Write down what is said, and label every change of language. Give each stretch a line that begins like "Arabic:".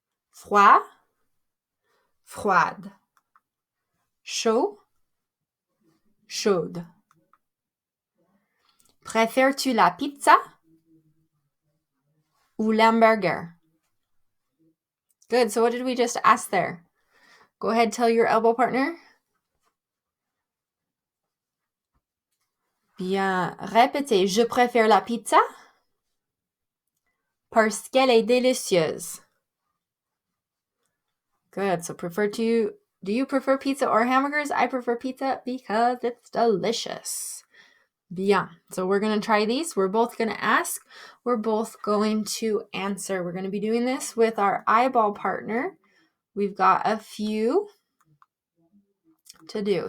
French: Froid, froide. Chaud, chaude. Préfères-tu la pizza ou l'hamburger?
English: Good. So what did we just ask there? Go ahead, tell your elbow partner.
French: Bien. Répétez. Je préfère la pizza parce qu'elle est délicieuse.
English: Good. So do you prefer pizza or hamburgers? I prefer pizza because it's delicious. Bien. So we're going to try these. We're both going to ask. We're both going to answer. We're going to be doing this with our eyeball partner. We've got a few to do.